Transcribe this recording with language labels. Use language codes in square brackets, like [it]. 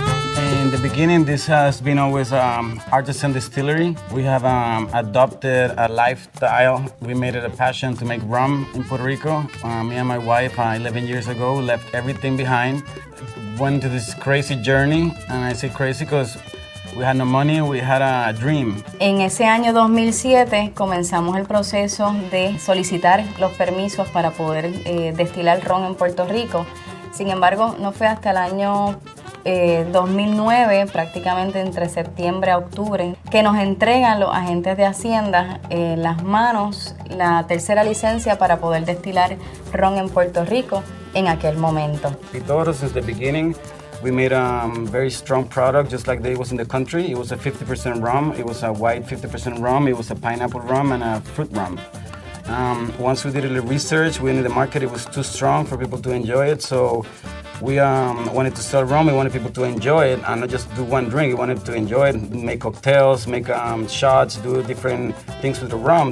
[en] This has been always artisan distillery. We have adopted a lifestyle. We made it a passion to make rum in Puerto Rico. Me and my wife 11 years ago left everything behind, went to this crazy journey, and I say crazy because We had no money, we had a dream. [es] En ese año 2007 comenzamos el proceso de solicitar los permisos para poder destilar ron en Puerto Rico. Sin embargo, no fue hasta el año 2009, prácticamente entre septiembre a octubre, que nos entregan los agentes de Hacienda en las manos la tercera licencia para poder destilar ron en Puerto Rico en aquel momento. [en] Pitorro, since the beginning, we made a very strong product, just like they was in the country. It was a 50% rum, it was a white 50% rum, it was a pineapple rum and a fruit rum. Once we did a little research, we knew the market, it was too strong for people to enjoy it, so we wanted to sell rum, we wanted people to enjoy it and not just do one drink, we wanted to enjoy it, make cocktails, make shots, do different things with the rum.